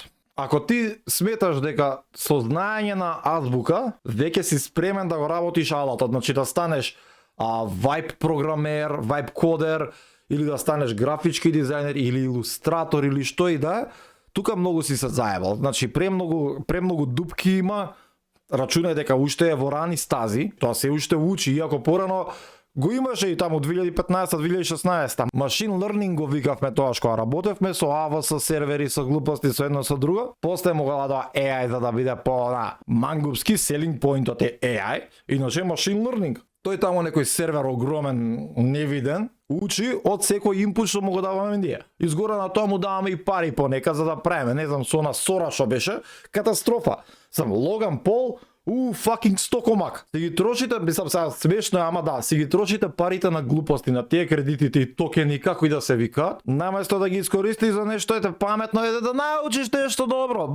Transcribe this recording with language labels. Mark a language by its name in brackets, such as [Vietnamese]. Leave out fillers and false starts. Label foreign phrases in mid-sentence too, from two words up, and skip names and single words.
[Macedonian] Ако ти сметаш дека со знаење на азбука, веќе си спремен да го работиш алатот, значи да станеш вајб програмер, вајб кодер, или да станеш графички дизајнер или илустратор или што и да е, тука многу си се заебал. Значи премногу дупки има. Рачунај дека уште е во рани стази, тоа се уште учи, иако порано го имаше и таму 2015-2016. [English] Machine learning [Macedonian] го викавме тоа што работевме со AWS сервери, со глупости, со едно со друго. После могла да AI за да биде по мангупски, [English] selling pointот [Macedonian] е AI, иначе [English] machine learning. [Macedonian] Тој таму некој сервер огромен, невиден, учи од секој инпут што му го даваме ние. Изгора на тоа му даваме и пари понека за да правиме, не знам, со Сора што беше, катастрофа. Сам Логан Пол, fucking стокомак. Си ги трошите, мислам сега смешно, ама да, си ги трошите парите на глупости, на тие кредитите и токени, како и да се викаат, наместо да ги искористиш за нешто паметно е да научиш нешто добро.